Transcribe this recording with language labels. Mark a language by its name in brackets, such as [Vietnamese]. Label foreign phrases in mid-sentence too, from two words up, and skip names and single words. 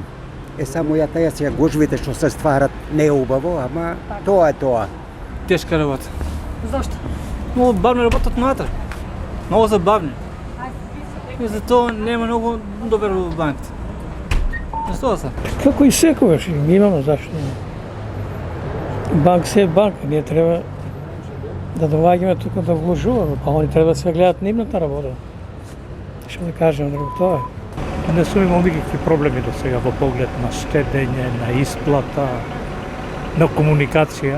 [Bulgarian] Само я тая сега гужвите, що се стварат, не е убаво, ама това е това. Тежка работа. Защо? Много бавно работят навътре. Много забавни. И зато няма много добър в банката. Защо са? [Macedonian] Како и секогаш, имamo зашто. Банк се е банка, ние треба да доаѓаме тука да вложуваме, па они треба да се гледат нивната работа. Што да кажем друго тоа е. Не сум имал никакви проблеми до сега во поглед на штедење, на исплата, на комуникација.